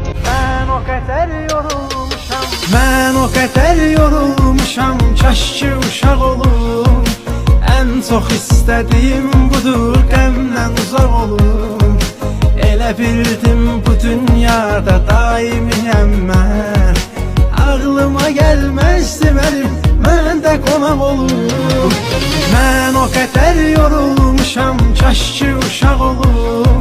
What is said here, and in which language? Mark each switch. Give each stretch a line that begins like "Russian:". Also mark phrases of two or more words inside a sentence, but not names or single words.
Turkish: Ben o kadar yorulmuşam, ben o kadar yorulmuşam,
Azerbaijani: kaş ki uşaq olum.
Turkish: En çok istediğim budur,
Azerbaijani: qəmdən uzaq olum. Elə bildim bu dünyada daimiyəm mən. Ağlıma gəlməzdi mənim, mən də qonaq olum. Mən o qədər yorulmuşam, kaş ki uşaq olum.